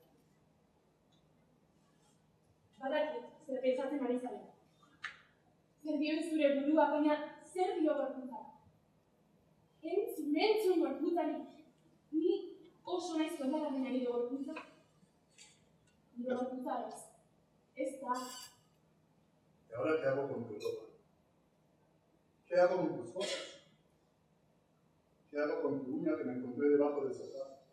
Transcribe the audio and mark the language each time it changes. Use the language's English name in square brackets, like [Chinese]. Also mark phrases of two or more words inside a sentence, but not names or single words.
[Basque] Badakit, zer pentsatzen ari zaren. Zer dioen zure burua, baina zer dio gorputza? Entzun gorputzari. Ni oso naiz kontara baina nire gorputza. Nire gorputza ez. Ez da. [Spanish] ¿Y ahora qué hago con tu ropa? ¿Qué hago con tus cosas? ¿Qué hago con tu uña que me encontré debajo del sofá?